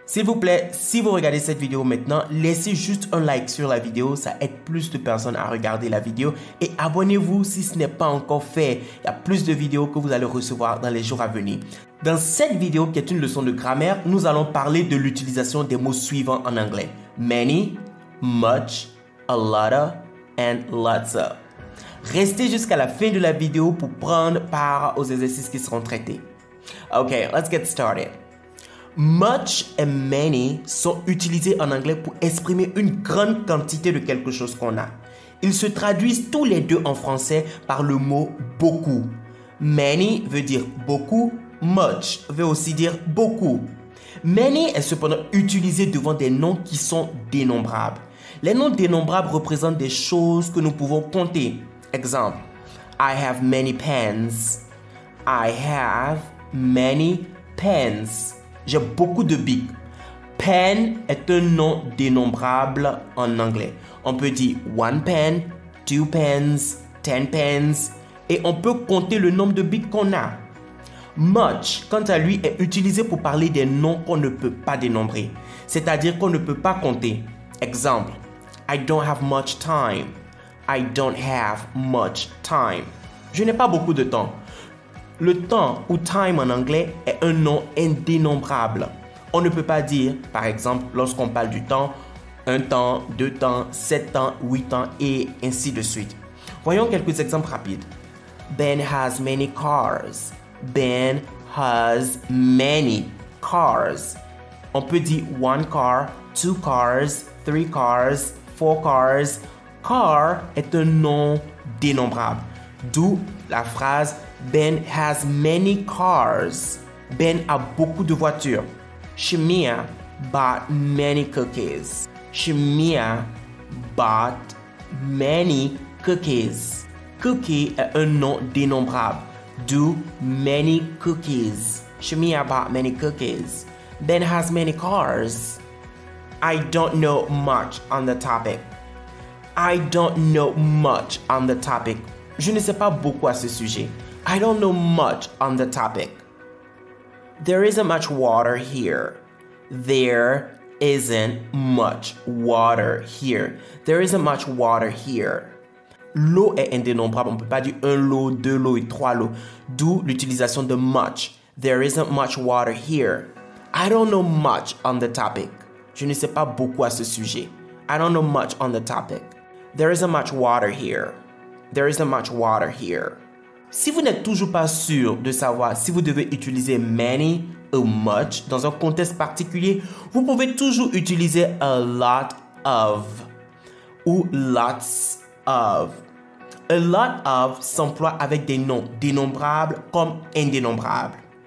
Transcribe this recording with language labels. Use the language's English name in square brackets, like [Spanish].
[French] S'il vous plaît, si vous regardez cette vidéo maintenant, laissez juste un like sur la vidéo, ça aide plus de personnes à regarder la vidéo et abonnez-vous si ce n'est pas encore fait. Il y a plus de vidéos que vous allez recevoir dans les jours à venir. Dans cette vidéo qui est une leçon de grammaire, nous allons parler de l'utilisation des mots suivants en anglais. [English] Many, much, a lotta and lots of. [French] Restez jusqu'à la fin de la vidéo pour prendre part aux exercices qui seront traités. [English] Okay, let's get started. [French] Much et many sont utilisés en anglais pour exprimer une grande quantité de quelque chose qu'on a. Ils se traduisent tous les deux en français par le mot beaucoup. Many veut dire beaucoup, much veut aussi dire beaucoup. Many est cependant utilisé devant des noms qui sont dénombrables. Les noms dénombrables représentent des choses que nous pouvons compter. [English] Exemple, I have many pens. I have many pens. [French] J'ai beaucoup de bics. Pen est un nom dénombrable en anglais. On peut dire [English] one pen, two pens, 10 pens [French] et on peut compter le nombre de bics qu'on a. Much, quant à lui, est utilisé pour parler des noms qu'on ne peut pas dénombrer, c'est-à-dire qu'on ne peut pas compter. [English] Exemple, I don't have much time. I don't have much time. [French] Je n'ai pas beaucoup de temps. Le temps ou time en anglais est un nom indénombrable. On ne peut pas dire, par exemple, lorsqu'on parle du temps, 1 temps, 2 temps, 7 temps, 8 temps et ainsi de suite. Voyons quelques exemples rapides. [English] Ben has many cars. Ben has many cars. [French] On peut dire [English] one car, two cars, three cars, 4 cars. [French] Car est un nom dénombrable. D'où la phrase [English] Ben has many cars. [French] Ben a beaucoup de voitures. [English] Shemia bought many cookies. Shemia bought many cookies. [French] Cookie est un nom dénombrable. D'où many cookies. [English] Shemia bought many cookies. Ben has many cars. I don't know much on the topic. I don't know much on the topic. [French] Je ne sais pas beaucoup à ce sujet. [English] I don't know much on the topic. There isn't much water here. There isn't much water here. There isn't much water here. [French] L'eau est indénombrable. On ne peut pas dire un lot, deux lots et trois lots. D'où l'utilisation de much. [English] There isn't much water here. I don't know much on the topic. [French] Je ne sais pas beaucoup à ce sujet. [English] I don't know much on the topic. There isn't much water here. There isn't much water here. [French] Si vous n'êtes toujours pas sûr de savoir si vous devez utiliser many ou much dans un contexte particulier, vous pouvez toujours utiliser a lot of ou lots of. A lot of s'emploie avec des noms dénombrables comme indénombrables.